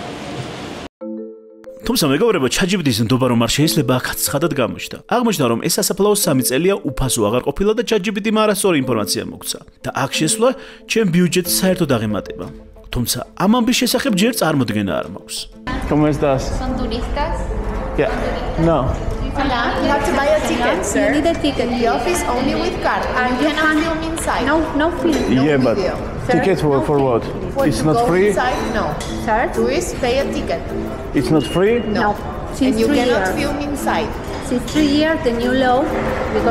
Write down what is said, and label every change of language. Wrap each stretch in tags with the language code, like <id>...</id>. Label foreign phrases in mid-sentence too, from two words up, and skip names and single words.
<ka>თუმცა მეგობრებო, ChatGPT-ის ნდობა რომ არ შეიძლება აქაც ცხადად გამოჩნდა. აღმოჩნდა რომ ეს სასაფლაო 3 წელია უფასო აღარ ყოფილა და ChatGPT-მა არასწორი ინფორმაცია მოგცა. და აქ შესვლა ჩემ ბიუჯეტს საერთოდ აღემატება. თუმცა ამ ამბის შესახებ ჯერ წარმოდგენა არ მაქვს.</ka> <es>¿Cómo estás? ¿Son turistas?</es> <en>Yeah. No.</en> <es>Hola.</es> <en>You have to buy a ticket, sir. You need a ticket. The office only with card. And you cannot film inside. No film. Yeah, but video. ticket for what? It's not free? Inside, no. Sir? Tourists pay a ticket. It's not free? No. Since And you 3 cannot years. film inside. Since 3 years, the new law. Because</en>